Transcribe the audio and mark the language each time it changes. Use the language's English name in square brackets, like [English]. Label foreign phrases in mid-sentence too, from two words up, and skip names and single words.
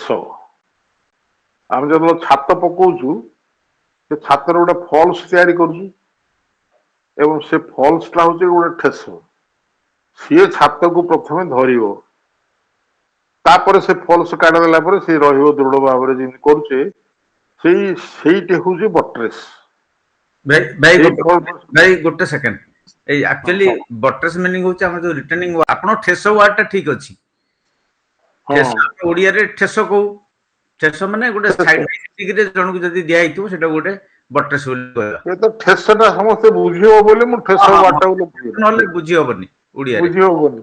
[Odia] ଆମେ ଯେତେବେଳେ ଛାତ ପକଉଛୁ, ସେ ଛାତରେ ଗୋଟେ ଫଲ୍ସ ତିଆରି କରୁଛୁ ଏବଂ ସେ ଫଲ୍ସଟା ହଉଛି ଗୋଟେ ଠେସ। ସିଏ ଛାତକୁ ପ୍ରଥମେ ଧରିବ, ତାପରେ ସେ ଫଲ୍ସ କାଢିଦେଲା ପରେ ସେ ରହିବ ଦୃଢ ଭାବରେ ଯେମିତି କରୁଛେ। ସେଇଟି ହଉଛି ବଟ୍ରେସ୍। ଭାଇ ଗୋଟେ ସେକେଣ୍ଡ, [Bangla] এই [English] actually buttress meaning [Bangla] হচ্ছে আমার যে রিটেনিং [Odia] ଆପଣ ଠେସ ୱାର୍ଡ ଟା ଠିକ ଅଛି। ଠେସ ଓଡିଆରେ ଠେସ କହୁ। ଠେସ ମାନେ ଗୋଟେ ସାଇଡରେ ଜଣକୁ ଯଦି ଦିଆ ହେଇଥିବ ସେଟା ଗୋଟେ ବଟ୍ରେସ୍ ବୋଲି କହିବା। ଏ ତ ଠେସଟା ସମସ୍ତେ ବୁଝିବ ବୋଲି ମୁଁ ଠେସ ୱାର୍ଡଟାକୁ ନହେଲେ ବୁଝି ହବନି ଓଡିଆରେ। ବୁଝି ହବନି।